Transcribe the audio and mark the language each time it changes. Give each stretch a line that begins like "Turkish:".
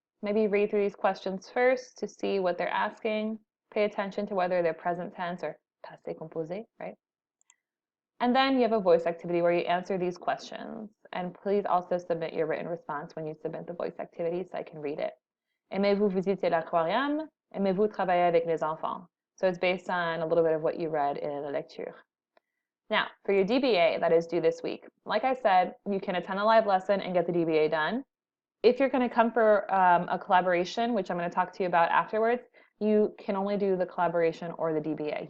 English: Maybe read through these questions first to see what they're asking. Pay attention to whether they're present tense or passé composé, right? And then you have a voice activity where you answer these questions. And please also submit your written response when you submit the voice activity so I can read it.
French: Aimez-vous visiter l'aquarium? Aimez-vous travailler avec les enfants?
English: So it's based on a little bit of what you read in
French: la lecture.
English: Now, for your DBA that is due this week, like I said, you can attend a live lesson and get the DBA done. If you're going to come for a collaboration, which I'm going to talk to you about afterwards, you can only do the collaboration or the DBA.